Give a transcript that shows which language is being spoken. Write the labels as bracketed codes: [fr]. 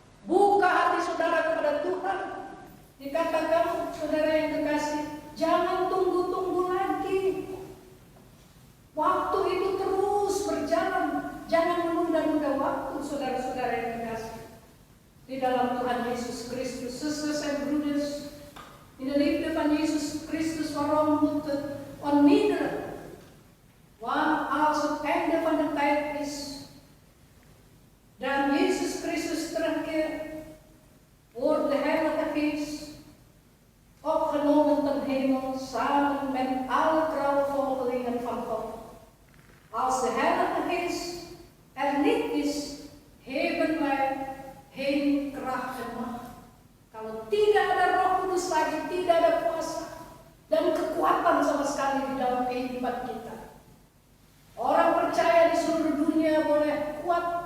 [id] Buka hati saudara kepada Tuhan. Dikatakan, saudara yang kekasih, jangan tunggu-tunggu lagi. Waktu itu terus berjalan. Jangan menunda-nunda waktu, saudara-saudara yang kekasih. Di dalam Tuhan Yesus Kristus, [nl] Zusters en broeders, in de liefde van Jezus Christus, waarom moet het onmiddellijk? Want als het einde van de tijd is, dan Jezus Christus terugkeert, wordt de Heilige Geest opgenomen ten hemel, samen met alle trouwe volgelingen van God. Als de Heilige Geest er niet is, hebben wij geen kracht en macht. [id] Kalau tidak ada Roh Kudus lagi, tidak ada kuasa dan kekuatan sama sekali di dalam kehidupan kita. Orang percaya di seluruh dunia boleh kuat.